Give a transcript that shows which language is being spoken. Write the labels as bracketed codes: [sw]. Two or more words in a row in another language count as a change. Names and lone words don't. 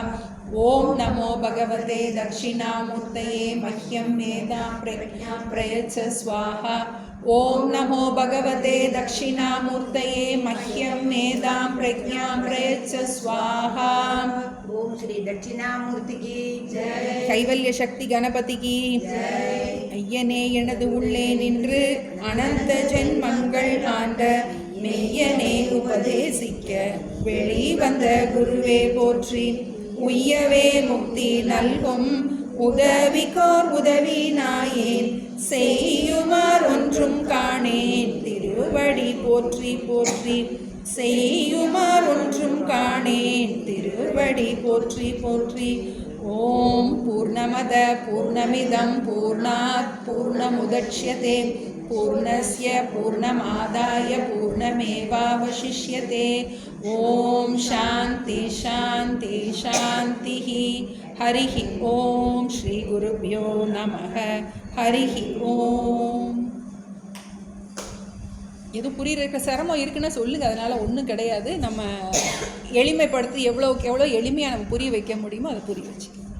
[sa] ओम नमो भगवते दक्षिणामूर्तये मह्यं मेधां प्रज्ञां प्रयच्छ स्वाहा। ओम नमो भगवते दक्षिणामूर्तये मह्यं मेधां प्रज्ञां प्रयच्छ स्वाहा। [hi] ओम श्री दक्षिणामूर्ति की जय। கைவல்ய சக்தி கணபதி की जय। [ta] ஐயனே எனது உள்ளே நின்று அனந்த ஜென்மங்கள் ஆண்ட மெய்யனே உபதேசிக்க வெளிவந்த குருவே போற்றி। உய்யவே முக்தி நல்கும் உதவிக்கோர் உதவி நாயேன் செய்யுமார் ஒன்றும் காணேன் திருவடி போற்றி போற்றி செய்யுமார் ஒன்றும் காணேன் திருவடி போற்றி போற்றி. [sa] ओम् पूर्णमद पूर्णमिदम् पूर्णात् पूर्णमुदच्यते पूर्णस्य पूर्णमादाय पूर्णमेवावशिष्यते. ओम् शान्ति शान्ति शान्तिः. हरिः ओम् श्री गुरुभ्यो नमः. हरिः ओम्. [ta] எதுவும் புரியுற சிரமம் இருக்குன்னு சொல்லுங்கள், அதனால் ஒன்றும் கிடையாது. நம்ம எளிமைப்படுத்தி எவ்வளோக்கு எவ்வளோ எளிமையாக நம்ம புரிய வைக்க முடியுமோ அதை புரிய வச்சு.